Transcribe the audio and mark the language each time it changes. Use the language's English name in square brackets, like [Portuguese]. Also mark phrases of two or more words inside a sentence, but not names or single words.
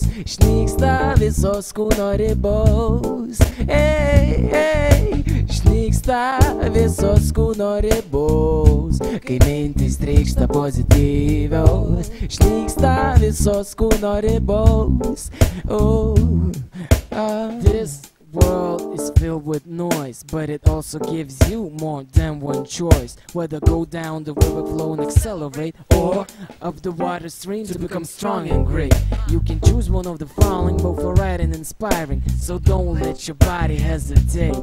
[Lithuanian] Išnyksta visos kūno ribos, išnyksta visos kūno ribos, kai mintis trykšta pozityvaus. Išnyksta visos kūno ribos. [English] This world is filled with noise, but it also gives you more than one choice. Whether go down the river flow and accelerate, or up the water stream to become strong and great. You can choose one of the following, both alright and inspiring, so don't let your body hesitate.